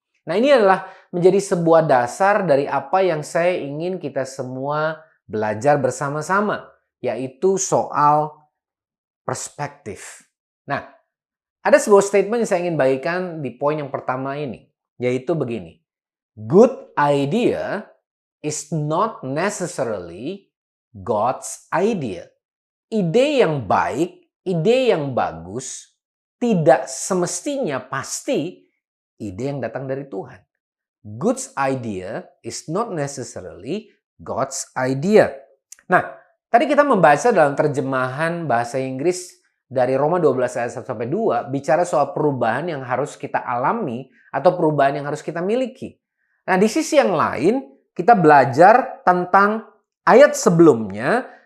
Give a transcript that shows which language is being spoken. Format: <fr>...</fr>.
<id>Nah, ini adalah menjadi sebuah dasar dari apa yang saya ingin kita semua belajar bersama-sama, yaitu soal perspektif. Nah, ada sebuah statement yang saya ingin bagikan di poin yang pertama ini, yaitu begini.</id> <en>Good idea is not necessarily God's idea.</en> <id>Ide yang baik, ide yang bagus, tidak semestinya pasti ide yang datang dari Tuhan.</id> <en>Good idea is not necessarily God's idea.</en> <id>Nah, tadi kita membaca dalam terjemahan bahasa Inggris dari Roma 12 ayat 1-2, bicara soal perubahan yang harus kita alami atau perubahan yang harus kita miliki. Nah, di sisi yang lain, kita belajar tentang ayat sebelumnya.</id>